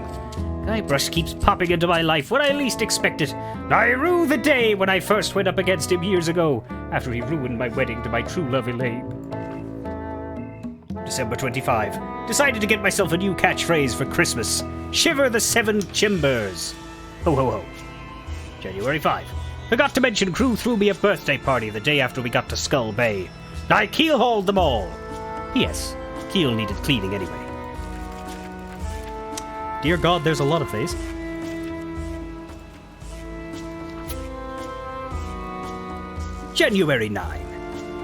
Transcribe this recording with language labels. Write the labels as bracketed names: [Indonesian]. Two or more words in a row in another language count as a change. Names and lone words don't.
[English] Guybrush keeps popping into my life when I least expect it. I rue the day when I first went up against him years ago, after he ruined my wedding to my true love Elaine. December 25. Decided to get myself a new catchphrase for Christmas. Shiver the 7 Chimbers. Ho ho ho. January 5. Forgot to mention crew threw me a birthday party the day after we got to Skull Bay. I keel-hauled them all. P.S. Keel needed cleaning anyway. Dear God, there's a lot of these. January 9.